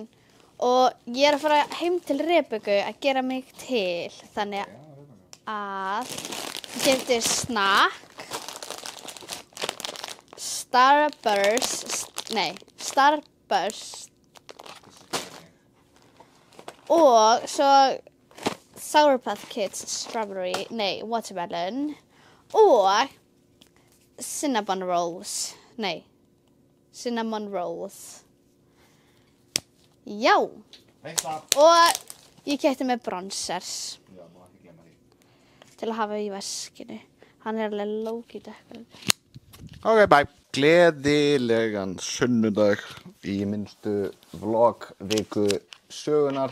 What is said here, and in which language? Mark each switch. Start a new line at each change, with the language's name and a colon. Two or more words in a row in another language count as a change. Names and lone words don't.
Icelandic: Og ég er að fara heim til Rebekku að gera mig til. Þannig að ég keypti snakk, Starburst og svo Sour Patch Kids Strawberry, Watermelon og Cinnamon Rolls. Cinnamon Rolls. Já. Og ég keypti með bronsers. Já, má ekki glemma því. Til að hafa í veskinu. Hann er alveg low-key dekkar.
English: Ok, bye.
Icelandic: Gleðilegan sunnudag í minnstu vlogviku sögunar.